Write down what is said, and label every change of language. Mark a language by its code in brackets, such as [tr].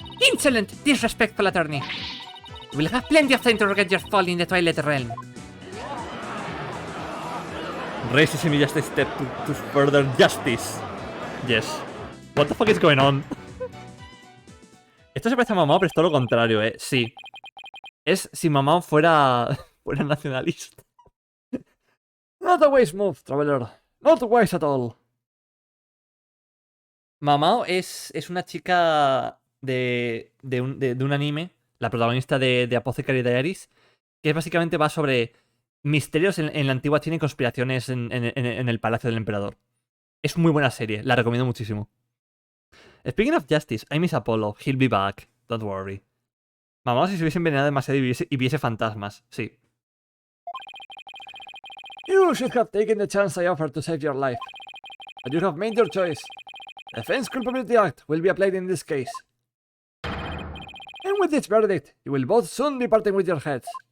[en] Insolent, disrespectful attorney. You will have plenty of time to regret your fall in the Twilight Realm. Racism is just a step to further justice. Yes. What the fuck is going on? [es] Esto se parece a Mamao, pero es todo lo contrario, Sí. Es si Mamao fuera nacionalista. [en] Not a wise move, traveler. Not wise at all. [es] Mamao es una chica de un anime, la protagonista de Apothecary Diaries, que básicamente va sobre misterios en la antigua China y conspiraciones en el palacio del emperador. Es muy buena serie, la recomiendo muchísimo. [en] Speaking of justice, I miss Apollo. He'll be back. Don't worry. [es] Mamá, si se hubiese envenenado demasiado y viese fantasmas. Sí. [en] You should have taken the chance I offered to save your life. But you have made your choice. Defense Culpability Act will be applied in this case. And with this verdict, you will both soon be parting with your heads.